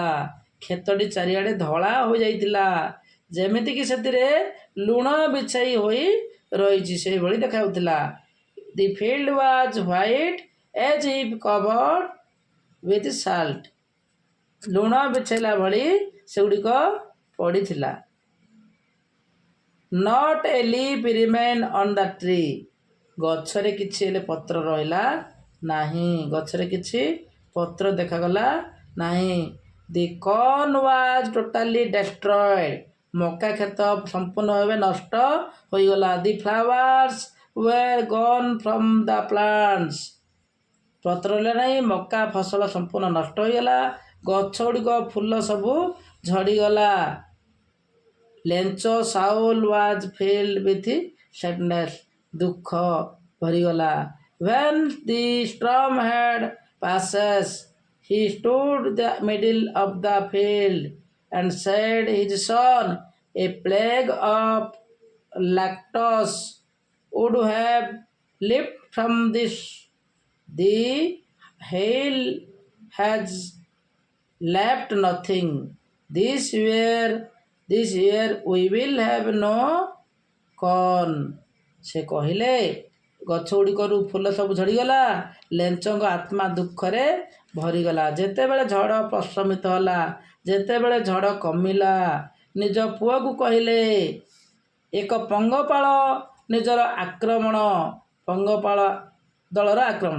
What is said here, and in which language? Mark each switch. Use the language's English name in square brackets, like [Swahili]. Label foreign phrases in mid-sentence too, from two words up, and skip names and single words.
[Odia] କ୍ଷେତଟି ଚାରିଆଡ଼େ ଧଳା ହୋଇଯାଇଥିଲା, ଯେମିତିକି ସେଥିରେ ଲୁଣ ବିଛାଇ ହୋଇ ରହିଛି ସେହିଭଳି ଦେଖାଯାଉଥିଲା। [English] The field was white as if covered with salt. [Odia] ଲୁଣ ବିଛାଇଲା ଭଳି ସେଗୁଡ଼ିକ ପଡ଼ିଥିଲା। [English] Not a leaf remained on the tree. [Odia] ଗଛରେ କିଛି ହେଲେ ପତ୍ର ରହିଲା ନାହିଁ। ଗଛରେ କିଛି ପତ୍ର ଦେଖାଗଲା ନାହିଁ। [English] The corn was totally destroyed. [Odia] ମକା କ୍ଷେତ ସମ୍ପୂର୍ଣ୍ଣ ଭାବେ ନଷ୍ଟ ହୋଇଗଲା। [English] The flowers were gone from the plants. [Odia] ପତ୍ର ରହିଲା ନାହିଁ, ମକା ଫସଲ ସମ୍ପୂର୍ଣ୍ଣ ନଷ୍ଟ ହୋଇଗଲା। ଗଛ ଗୁଡ଼ିକ ଫୁଲ ସବୁ ଝଡ଼ିଗଲା। [English] ଲେଞ୍ଚ Saul was filled with sadness. [Odia] ଦୁଃଖ ଭରିଗଲା। [English] When the storm had passed, he stood in the middle of the field and said his son, a plague of locusts would have leaped from this. The hail has left nothing. This year we will have no corn. [Odia] ସେ କହିଲେ, ଗଛ ଗୁଡ଼ିକରୁ ଫୁଲ ସବୁ ଝଡ଼ିଗଲା। ଲେଞ୍ଚଙ୍କ ଆତ୍ମା ଦୁଃଖରେ ଭରିଗଲା। ଯେତେବେଳେ ଝଡ଼ ପ୍ରଶମିତ ହେଲା, ଯେତେବେଳେ ଝଡ଼ କମିଲା, ନିଜ ପୁଅକୁ କହିଲେ, ଏକ ପଙ୍ଗପାଳ ଦଳର ଆକ୍ରମଣ।